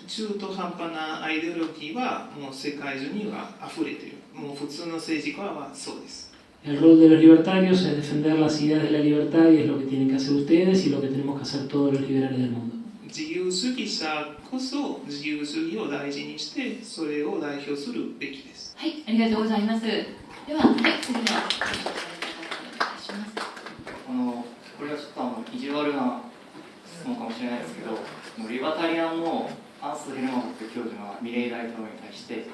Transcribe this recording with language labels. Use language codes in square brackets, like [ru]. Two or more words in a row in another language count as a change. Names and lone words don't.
[ja] 中途半端なアイデオロギーはもう世界中には溢れている。もう普通の政治家はそうです。 [es] El rol de los libertarios es defender las ideas de la libertad y es lo que tienen que hacer ustedes y lo que tenemos que hacer todos los liberales del mundo. [ja] 自由主義者こそ自由主義を大事にしてそれを代表するべきです。はい、ありがとうございます。では、はい、次のお願いします。これはちょっと意地悪な質問かもしれないですけど、リバタリアンのハンス・ヘルマント教授がミレイ大統領に対して、